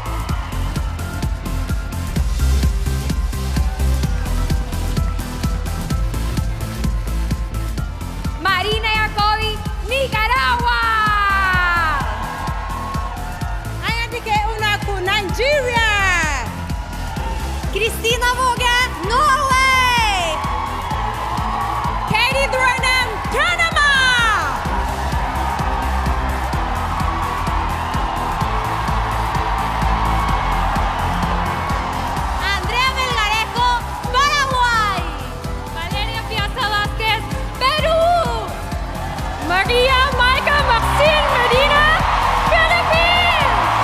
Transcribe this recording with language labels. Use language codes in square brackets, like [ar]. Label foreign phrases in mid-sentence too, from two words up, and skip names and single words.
[en] Marina Yakovi, Nicaragua. Ayantike Unaku, Nigeria. Christina Våge, Norway. Katie Threnham, Panama. Andrea Melgarejo, Paraguay. Valeria Piazza Vázquez, Perú. Maria Maika Maxine Medina, Philippines.